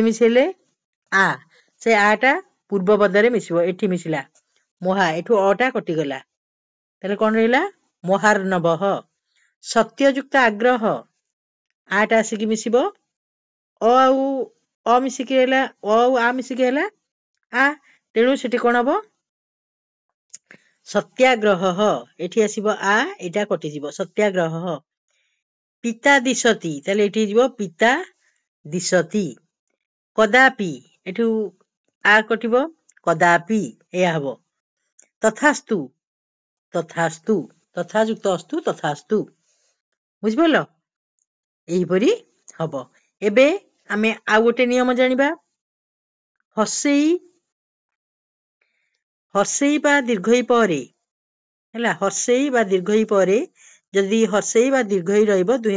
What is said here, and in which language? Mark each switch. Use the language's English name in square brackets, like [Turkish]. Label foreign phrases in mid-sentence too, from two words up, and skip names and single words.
[Odia] ମିଶିଲେ ଆ ସେ ଆଟା ପୂର୍ବ ପଦରେ ମିଶିବ ଏଠି ମିଶିଲା ମହା ଏଠୁ ଅଟା କଟି ଗଲା ତାହାଲେ କଣ ରହିଲା ମହାର୍ଣ୍ଣବ ସତ୍ୟ ଯୁକ୍ତ ଆଗ୍ରହ ଆଟା ଆସିକି ମିଶିବ ଅ ଆଉ ଅ ମିଶିକି ହେଲା ଅ ଆଉ ଆ ମିଶିକି ହେଲା ଆ ତେଣୁ ସେଠି କଣ ହବ ସତ୍ୟାଗ୍ରହ ଏଠି ଆସିବ ଆ ଏଟା କଟି ଯିବ ସତ୍ୟାଗ୍ରହ ପିତା ଦିଶନ୍ତି ତାହାଲେ ଏଠି ଯିବ ପିତା ଦିଶନ୍ତି କଦାପି ଏଠୁ ଆ କଟିବ କଦାପି ଏୟା ହବ ତଥାସ୍ତୁ ତଥାସ୍ତୁ ତଥା ଯୁକ୍ତ ଅସ୍ତୁ ତଥାସ୍ତୁ ବୁଝିପାରିଲ ଏହି ପରି ହବ ଏବେ ଆମେ ଆ ଗୋଟେ ନିୟମ ଜାଣିବା ହସେଇ ହସେଇ ବା ଦୀର୍ଘଇ ପରେ ହେଲା ହସେଇ ବା ଦୀର୍ଘଇ ପରେ ଯଦି ହସେଇ ବା ଦୀର୍ଘଇ ରହିବ ଦୁହେଁ